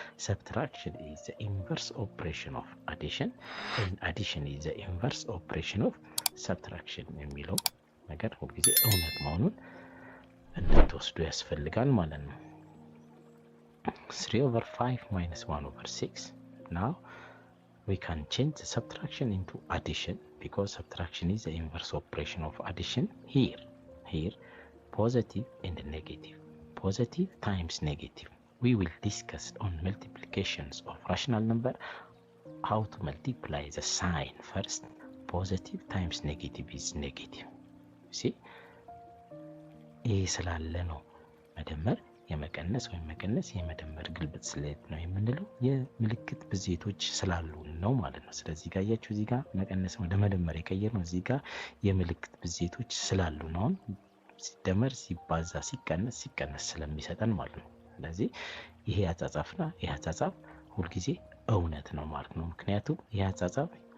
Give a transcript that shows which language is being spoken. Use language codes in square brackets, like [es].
[en] subtraction is the inverse operation of addition and addition is the inverse operation of subtraction [am] የሚለው ነገር ሁሉ ጊዜ እውነት መሆኑን እንድትወስዱ ያስፈልጋል ማለት ነው። [en] 3 over 5 minus 1 over 6. Now we can change the subtraction into addition because subtraction is the inverse operation of addition. Here positive and negative, positive times negative. We will discuss on multiplications of rational number, how to multiply the sign first. Positive times negative is negative. [am] See, ይሄ ስላለ ነው መደመር የመቀነስ ወይም መቀነስ የመደመር ግልብጥ ስሌት ነው የምንለው፣ የምልክት ብዜቶች ስላሉ ነው ማለት ነው። ስለዚህ ጋር ያያችሁ እዚህ ጋር መቀነስ ወደ መደመር የቀየርነው እዚህ ጋር የምልክት ብዜቶች ስላሉ ነው። ሲደመር ሲባዛ ሲቀነስ ስለሚሰጠን ማለት ነው። ስለዚህ ይሄ አጻጻፍና ይሄ አጻጻፍ ሁሉ ጊዜ እውነት ነው ማለት ነው። ምክንያቱም ይሄ አጻጻፍ